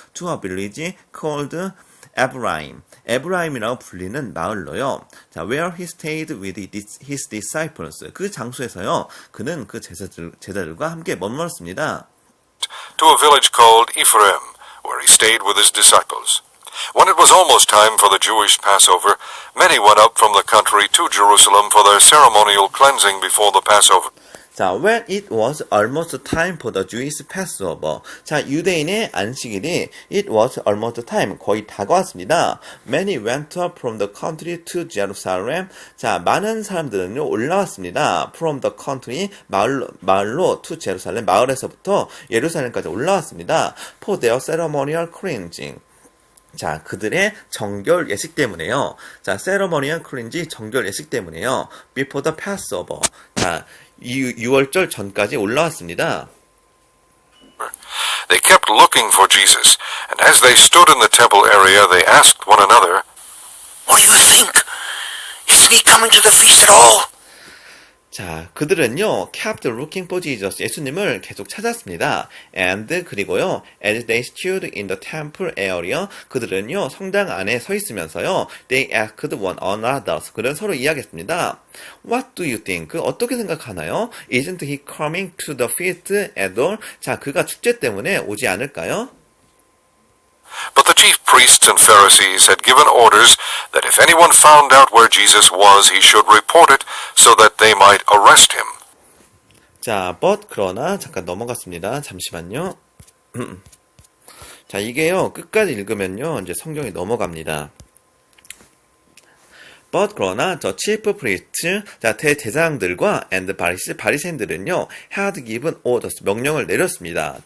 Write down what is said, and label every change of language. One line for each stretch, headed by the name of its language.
English: to a village called Ephraim.
Korean: 에브라임이라고 불리는 마을로요.
English: 자, where he stayed with his disciples.
Korean: 그 장소에서요. 그는 그 제자들과 함께 머물렀습니다.
English: To a village called Ephraim, where he stayed with his disciples. When it was almost time for the Jewish Passover, many went up from the country to Jerusalem for their ceremonial cleansing before the Passover. 자, when it was almost time for the Jewish Passover.
Korean: 자, 유대인의 안식일이
English: it was almost time,
Korean: 거의 다가왔습니다.
English: Many went up from the country to Jerusalem.
Korean: 자, 많은 사람들은요, 올라왔습니다.
English: From the country,
Korean: 마을로
English: to Jerusalem,
Korean: 마을에서부터 예루살렘까지 올라왔습니다.
English: For their ceremonial cleansing.
Korean: 자, 그들의 정결 예식 때문에요. 자,
English: ceremonial cleansing,
Korean: 정결 예식 때문에요.
English: Before the Passover.
Korean: 자, 6월절 전까지 올라왔습니다.
English: They kept looking for Jesus, and as they stood in the temple area, they asked one another, What do you think? Isn't he coming to the feast at all?
Korean: 자, 그들은요,
English: kept looking for Jesus,
Korean: 예수님을 계속 찾았습니다.
English: And,
Korean: 그리고요,
English: as they stood in the temple area,
Korean: 그들은요, 성당 안에 서 있으면서요,
English: they asked one another,
Korean: 그들은 서로 이야기했습니다.
English: What do you think?
Korean: 어떻게 생각하나요?
English: Isn't he coming to the feast at all?
Korean: 자, 그가 축제 때문에 오지 않을까요?
English: But the chief priests and Pharisees had given orders that if anyone found out where Jesus was, he should report it so that they might arrest him.
Korean: 자,
English: but,
Korean: 그러나, 잠깐 넘어갔습니다. 잠시만요. 자, 이게요, 끝까지 읽으면요, 이제 성경이 넘어갑니다.
English: But,
Korean: 그러나, 저
English: chief priests,
Korean: 자, 대제사장들과
English: and
Korean: 바리새인들은요,
English: had given orders,
Korean: 명령을 내렸습니다.